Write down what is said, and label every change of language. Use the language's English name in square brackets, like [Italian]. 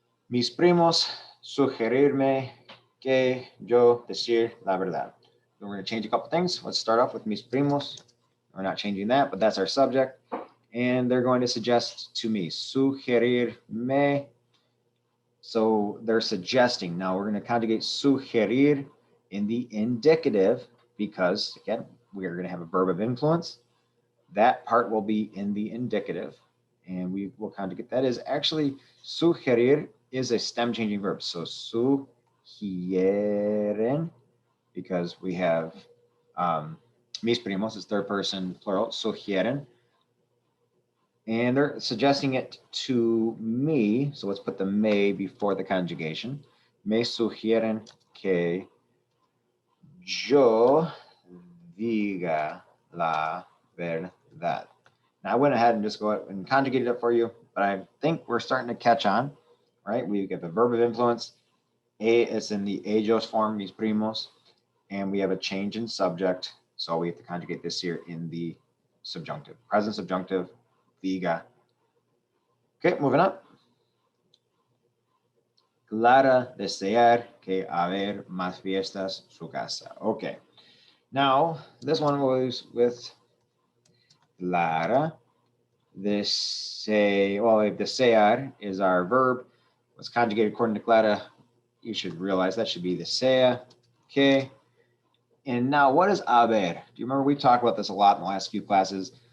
[Spanish] Mis primos sugerirme que yo decir la verdad. [English] We're going to change a couple things. Let's start off with mis primos. We're not changing that, but that's our subject. And they're going to suggest to me, sugerirme. So they're suggesting. Now we're going to conjugate sugerir in the indicative because, again, we are going to have a verb of influence. That part will be in the indicative. And we will conjugate. That is actually sugerir is a stem changing verb. So sugieren, because we have mis primos is third person plural, sugieren. And they're suggesting it to me. So let's put the me before the conjugation. [Spanish] Me sugieren que yo diga la verdad. [English] Now I went ahead and just go ahead and conjugated it for you, but I think we're starting to catch on, right? We get the verb of influence. is in the ellos form, mis primos, and we have a change in subject. So we have to conjugate this here in the subjunctive. Present subjunctive, diga. Okay, moving on. [Spanish] Clara desear que haber más fiestas su casa. [English] Okay. Now, this one was with Clara. Well, if desear is our verb, was conjugated according to Clara, you should realize that should be desea. Okay. And now, what is haber? Do you remember we talked about this a lot in the last few classes?